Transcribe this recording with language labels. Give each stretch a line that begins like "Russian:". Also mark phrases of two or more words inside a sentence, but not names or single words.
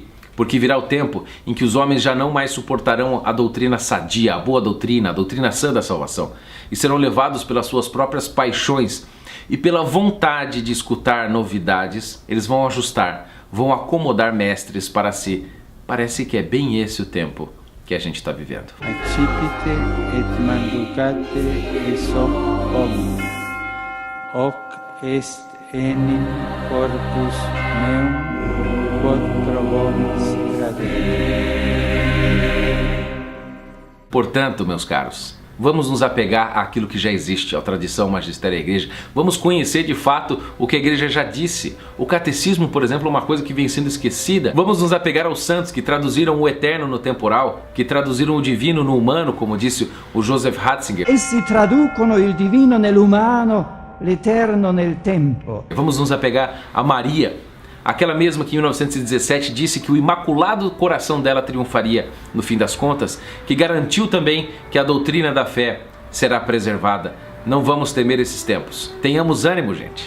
Portuguese: Porque virá o tempo em que os homens já não mais suportarão a doutrina sadia, a boa doutrina, a doutrina sã da salvação, e serão levados pelas suas próprias paixões e pela vontade de escutar novidades. Eles vão ajustar, vão acomodar mestres para si. Parece que é bem esse o tempo que a gente está vivendo.
Latin: Accipite et manducate eis hoc homini, hoc est enim corpus meum, quod pro vobis tradere.
Portuguese: Portanto, meus caros, vamos nos apegar àquilo que já existe, à tradição, magistério da igreja. Vamos conhecer de fato o que a igreja já disse. O catecismo, por exemplo, é uma coisa que vem sendo esquecida. Vamos nos apegar aos santos que traduziram o eterno no temporal, que traduziram o divino no humano, como disse o Joseph Ratzinger.
Italian: Essi traducono il divino nell'umano, l'eterno nel tempo.
Portuguese: Vamos nos apegar a Maria, aquela mesma que em 1917 disse que o imaculado coração dela triunfaria no fim das contas, que garantiu também que a doutrina da fé será preservada. Não vamos temer esses tempos. Tenhamos ânimo, gente.